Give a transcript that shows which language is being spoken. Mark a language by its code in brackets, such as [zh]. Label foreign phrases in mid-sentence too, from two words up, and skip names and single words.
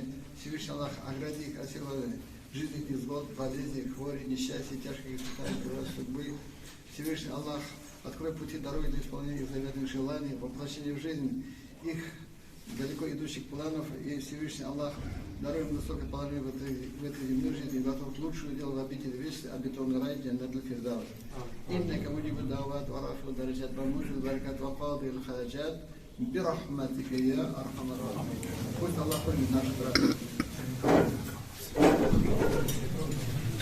[ru] Всевышний Аллах, огради их от всего жизненных невзгод, болезней, хвори, несчастья, тяжких испытаний, судьбы. Всевышний Аллах, открой пути дороги для исполнения их заветных желаний, воплощения в жизнь их далеко идущих планов, и Всевышний Аллах, даруй им высокое положение в этой земной жизни, и готов лучшую дело в обители вечности, обетованный рай, джаннат аль-фирдаус. [ar] إنك مجيب الدعوات ورافع الدرجات ومجيب البركات وقاضي الحاجات برحمتك يا أرحم الراحمين. [ru] Пусть Аллах примет наши браты.